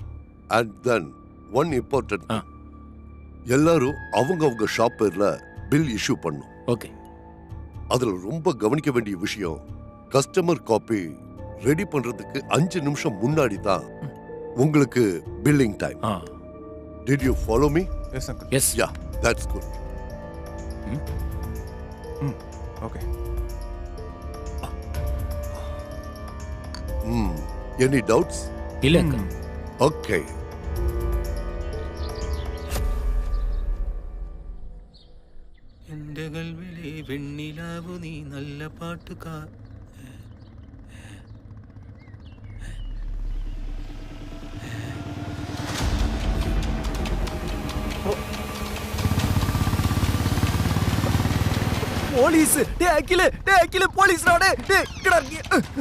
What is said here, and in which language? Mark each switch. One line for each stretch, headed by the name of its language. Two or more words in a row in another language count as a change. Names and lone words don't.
English: and then one important,
Tamil: எல்லாரும் அவங்க ஷாப் பேர்ல
English: bill issue
Tamil: பண்ணணும். ஓகே. அதுல ரொம்ப கவனிக்க வேண்டிய விஷயம்,
English: customer copy
Tamil: ரெடி பண்றதுக்கு 5 நிமிஷம் முன்னாடி தான் உங்களுக்கு
English: billing time. Did you follow me? Yes, uncle. Yes. Yeah, that's good. Okay. Any doubts?
Tamil: இல்ல uncle.
English: Okay.
Malayalam: എൻ്റെകൾ വിളി വെണ്ണിലാവു നീ നല്ല പാട്ടുകാർ.
Tamil: போலீஸ். டேய் அகில போலீஸ்டா.